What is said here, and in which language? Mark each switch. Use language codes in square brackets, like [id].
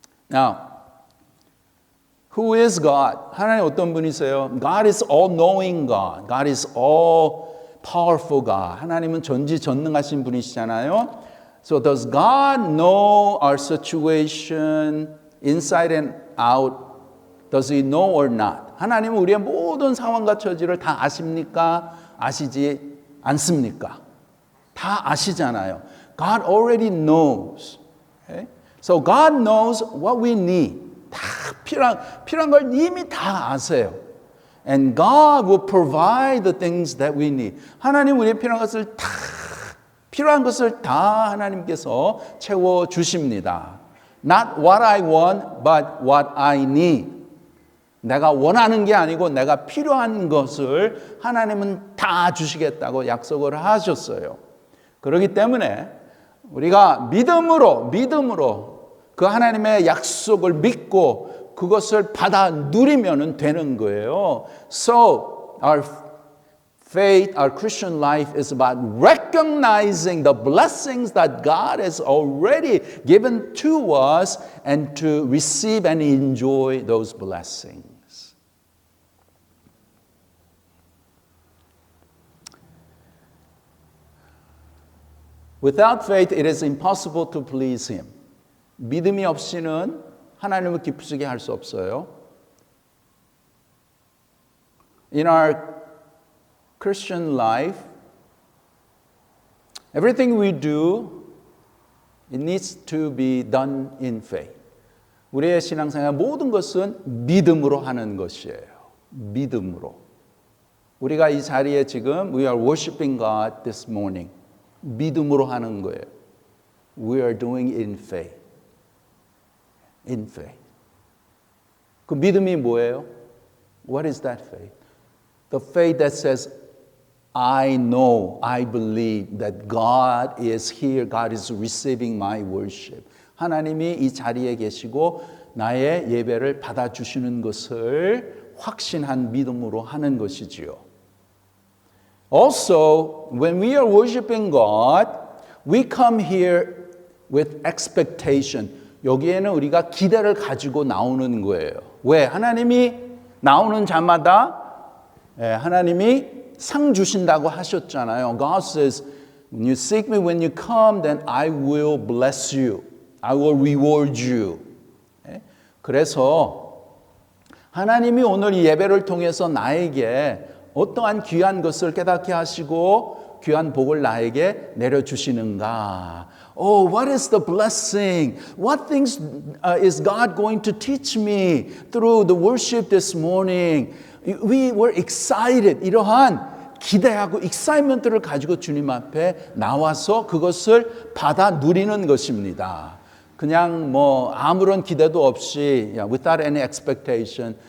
[en] Now, who is God? [ko] 하나님 어떤 분이세요? [en] God is all-knowing God. God is all-powerful God. [ko] 하나님은 전지전능하신 분이시잖아요. [en] So does God know our situation inside and out? Does He know or not? [ko] 하나님은 우리의 모든 상황과 처지를 다 아십니까? 아시지 않습니까? 다 아시잖아요. [en] God already knows. Okay? So God knows what we need. [ko] 다 필요한 걸 이미 다 아세요. [en] And God will provide the things that we need. [ko] 하나님 우리의 필요한 것을 다 하나님께서 채워 주십니다. [en] Not what I want, but what I need. [ko] 내가 원하는 게 아니고 내가 필요한 것을 하나님은 다 주시겠다고 약속을 하셨어요. 그렇기 때문에 우리가 믿음으로 그 하나님의 약속을 믿고 그것을 받아 누리면 되는 거예요. [en] So our faith, our Christian life is about recognizing the blessings that God has already given to us and to receive and enjoy those blessings. Without faith, it is impossible to please Him. [ko] 믿음이 없이는 하나님을 기쁘시게 할 수 없어요. [en] In our Christian life, everything we do, it needs to be done in faith. [ko] 우리의 신앙생활 모든 것은 믿음으로 하는 것이에요. 믿음으로. 우리가 이 자리에 지금 [en] we are worshiping God this morning. [ko] 믿음으로 하는 거예요. [en] We are doing it in faith. In faith. [ko] 그 믿음이 뭐예요? [en] What is that faith? The faith that says, I know, I believe that God is here, God is receiving my worship. [ko] 하나님이 이 자리에 계시고 나의 예배를 받아주시는 것을 확신한 믿음으로 하는 것이지요. [en] Also, when we are worshiping God, we come here with expectation. [ko] 여기에는 우리가 기대를 가지고 나오는 거예요. 왜? 하나님이 나오는 자마다 하나님이 상 주신다고 하셨잖아요. [en] God says, when you seek me, when you come, then I will bless you. I will reward you. [ko] 그래서 하나님이 오늘 이 예배를 통해서 나에게 어떠한 귀한 것을 깨닫게 하시고 귀한 복을 나에게 내려주시는가? [en] Oh, what is the blessing? What things is God going to teach me through the worship this morning? We were excited. [ko] 이러한 기대하고 excitement를 가지고 주님 앞에 나와서 그것을 받아 누리는 것입니다. 그냥 뭐 아무런 기대도 없이 [en] without any expectation.